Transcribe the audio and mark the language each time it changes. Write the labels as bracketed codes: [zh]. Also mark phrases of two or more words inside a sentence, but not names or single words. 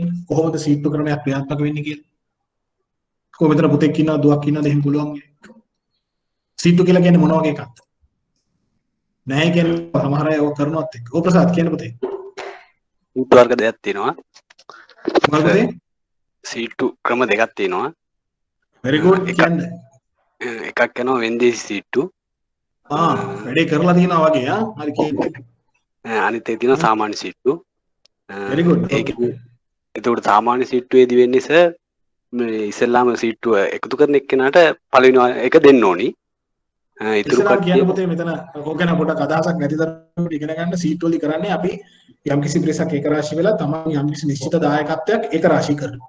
[si] කොහොමද සීට්ටු ක්‍රමයක් ක්‍රියාත්මක වෙන්නේ කියලා? කොහොමද මෙතන පුතෙක් ඉන්නවද දුවක් ඉන්නවද එහෙම පුළුවන්? සීට්ටු කියලා කියන්නේ මොන වගේ එකක්ද? නැහැ කියන්නේ සමහර අය ඔය කරනවත් එක්ක. ඕ ප්‍රසාද් කියන්න පුතේ. සීට්ටු වර්ග දෙකක් තියෙනවා. මොකද? සීට්ටු ක්‍රම දෙකක් තියෙනවා. [en] very good කියන්නේ. [si] එකක් යනවා වෙන්දේසි සීට්ටු. වැඩේ කරලා තියෙනවා වගේ හරි කියන්නේ. අනිත් එක තියෙනවා සාමාන්‍ය සීට්ටු. [en] very good. [si] එතකොට සාමාන්‍ය සීට්ටුවේදී වෙන්නේ සර් මේ ඉස්සෙල්ලාම සීට්ටුව එකතු කරන එක්කෙනාට පළවෙනි එක දෙන්න ඕනි. ඉතුරු ඉස්සරහ කියන්න පුතේ මෙතන ඕකන පොඩක් අදහසක් නැති දරුවෙකුට ඉගෙන ගන්න සීට් වලදී කරන්නේ අපි යම්කිසි පිරිසක් එක රාශි වෙලා තමයි යම්කිසි නිශ්චිත දායකත්වයක් එක රාශි කරනවා.